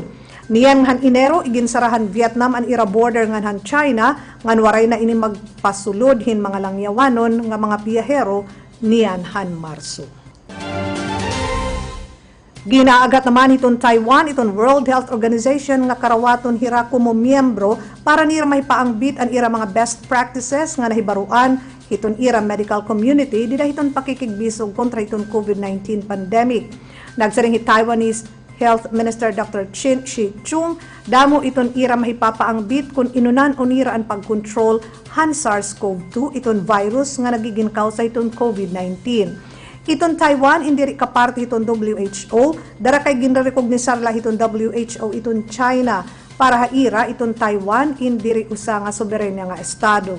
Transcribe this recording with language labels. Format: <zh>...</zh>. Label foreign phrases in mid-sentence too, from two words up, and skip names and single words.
<war>Niyan han Enero iginsarahan Vietnam an ira border ngan han China ngan waray na ini magpasulod hin mga langyawanon nga mga biyahero niyan han Marso. Ginaagat naman iton Taiwan, iton World Health Organization nga karawaton hira kumo miyembro para nira mahipaangbit ang ira mga</war> <en>best practices</en> <war>nga nahibaruan iton ira</war> <en>medical community</en> <war>dida iton pakikigbisog kontra iton</war> <en>COVID-19 pandemic.</en> <war>Nagsaring</war> <en>Taiwanese Health Minister Dr.</en> <war>Chin Shi-chung damo iton ira mahipapaangbit kung inunan unira ang pagkontrol han SARS-CoV-2 iton virus nga nagiging kausa iton COVID-19. Iton Taiwan indiri kaparte iton WHO, dara kay ginrecognisar la iton WHO iton China para haira iton Taiwan indiri usa nga soberenya nga estado.</war>